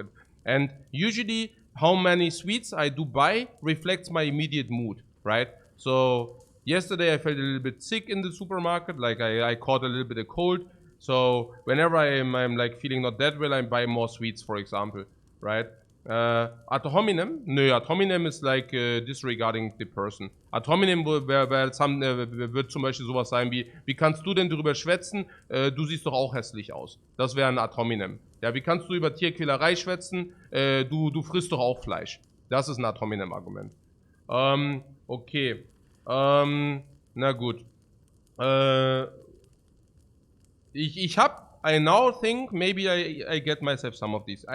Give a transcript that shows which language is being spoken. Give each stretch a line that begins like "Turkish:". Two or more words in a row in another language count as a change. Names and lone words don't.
English: And usually how many sweets I do buy reflects my immediate mood, right? So yesterday I felt a little bit sick in the supermarket. Like I caught a little bit of cold. So whenever I'm like feeling not that well, I buy more sweets, for example, right?
Latin: Ad hominem?
German: Nö,
Latin: ad hominem
German: ist
English: like disregarding the person.
Latin: Ad hominem
German: wird zum Beispiel sowas sein wie kannst du denn darüber schwätzen? Du siehst doch auch hässlich aus. Das wäre ein
Latin: ad hominem.
German: Ja, wie kannst du über Tierquälerei schwätzen? Du frisst doch auch Fleisch. Das ist ein
Latin: ad hominem
German: Argument. Okay. Na gut.
English: I now think maybe I get myself some of these.